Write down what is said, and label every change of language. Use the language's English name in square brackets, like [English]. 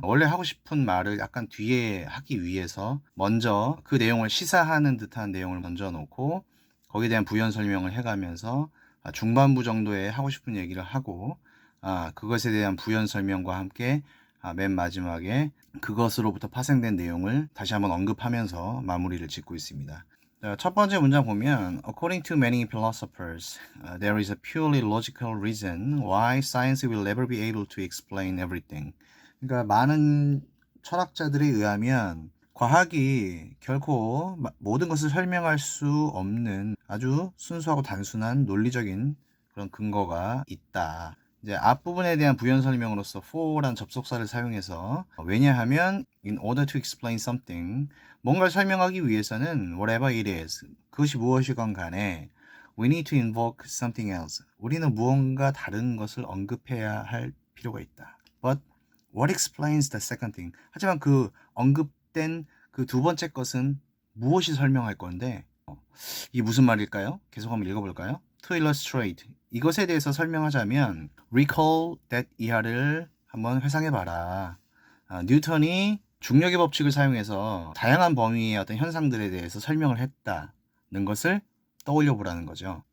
[Korean] 원래 하고 싶은 말을 약간 뒤에 하기 위해서 먼저 그 내용을 시사하는 듯한 내용을 먼저 놓고 거기에 대한 부연 설명을 해가면서 중반부 정도에 하고 싶은 얘기를 하고 그것에 대한 부연 설명과 함께 맨 마지막에 그것으로부터 파생된 내용을 다시 한번 언급하면서 마무리를 짓고 있습니다. 첫 번째 문장 보면 [English] According to many philosophers, there is a purely logical reason why science will never be able to explain everything. [Korean] 그러니까 많은 철학자들에 의하면 과학이 결코 모든 것을 설명할 수 없는 아주 순수하고 단순한 논리적인 그런 근거가 있다. 이제 앞부분에 대한 부연 설명으로서 for란 접속사를 사용해서 왜냐하면 [English] in order to explain something [Korean] 뭔가를 설명하기 위해서는 [English] whatever it is [Korean] 그것이 무엇이건 간에 [English] we need to invoke something else [Korean] 우리는 무언가 다른 것을 언급해야 할 필요가 있다. [English] But what explains the second thing? [Korean] 하지만 그 언급된 그 두 번째 것은 무엇이 설명할 건데 이게 무슨 말일까요? 계속 한번 읽어볼까요? [English] To illustrate [Korean] 이것에 대해서 설명하자면 [English] recall that [Korean] 이하를 한번 회상해봐라. 뉴턴이 중력의 법칙을 사용해서 다양한 범위의 어떤 현상들에 대해서 설명을 했다는 것을 떠올려 보라는 거죠.